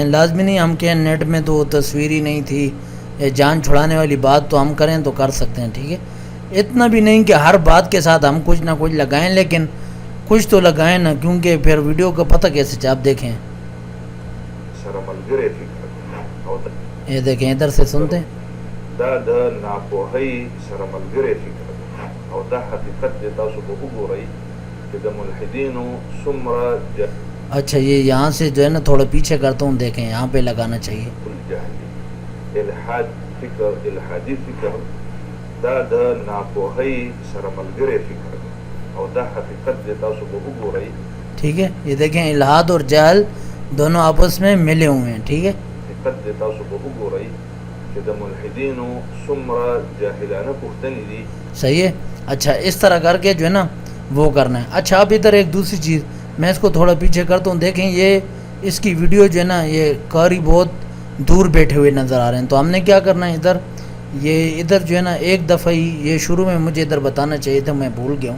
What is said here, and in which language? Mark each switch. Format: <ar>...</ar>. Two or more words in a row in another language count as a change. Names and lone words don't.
<ur>لازمی نہیں ہم کہیں نیٹ میں تو تصویر ہی نہیں تھی، یا جان چھڑانے والی بات تو ہم کریں تو کر سکتے ہیں. ٹھیک ہے، اتنا بھی نہیں کہ ہر بات کے ساتھ ہم کچھ نہ کچھ لگائیں، لیکن کچھ تو لگائیں نا، کیونکہ پھر ویڈیو کا پتہ کیسے آپ دیکھیں. یہ دیکھیں ادھر سے سنتے ہیں.</ur> <ps>دا د ناپوهۍ سره ملګری فکر دی او دا حقیقت دی. تاسو به وګورئ چې د ملحدینو څومره</ps> <ur>اچھا یہ یہاں سے جو ہے نا تھوڑا پیچھے کرتا ہوں، دیکھیں یہاں پہ لگانا چاہیے.</ur> <ps>الجهلی الحاد فکر، الحادی فکر، دا د ناپوهۍ سره ملګری فکر دی او دا حقیقت دی. تاسو به وګورئ.</ps> <ur>ٹھیک ہے، یہ دیکھیں الحاد اور جہل دونوں آپس میں ملے ہوئے ہیں. ٹھیک ہے،</ur> <ps>حقیقت دی. تاسو به وګورئ کہ د ملحدینو څومره جاهلانه پوښتنې دي.</ps> <ur>صحیح ہے. اچھا اس طرح کر کے جو ہے نا وہ کرنا ہے. اچھا اب ادھر ایک دوسری چیز میں اس کو تھوڑا پیچھے کرتا ہوں. دیکھیں یہ اس کی ویڈیو جو ہے نا یہ قاری بہت دور بیٹھے ہوئے نظر آ رہے ہیں. تو ہم نے کیا کرنا ہے، ادھر یہ ادھر جو ہے نا ایک دفعہ ہی یہ شروع میں مجھے ادھر بتانا چاہیے تھا، میں بھول گیا ہوں.</ur>